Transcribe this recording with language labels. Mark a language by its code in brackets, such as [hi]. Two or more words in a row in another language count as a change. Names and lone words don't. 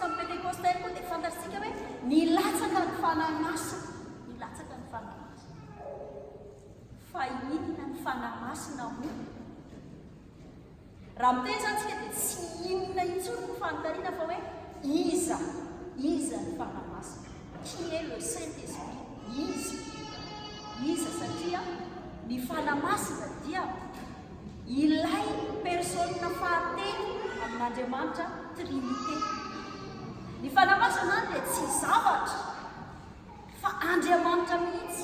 [mg] Amin'ny pentekosta ihany koa dia fantatsika hoe nilatsaka ny fanamasina. Nilatsaka ny fanamasina. Fa inona ny fanamasina moa? Raha mitezantsika dia tsy inona intsony ny fanontaniana fa hoe iza ny fanamasina. [fr] Qui est le Saint-Esprit? [mg] Iza satria ny fanamasina dia ilay persona fahatelo amin'Andriamanitra Trinité. Ny fanamasina dia tsy zavatra fa Andriamanitra mihitsy.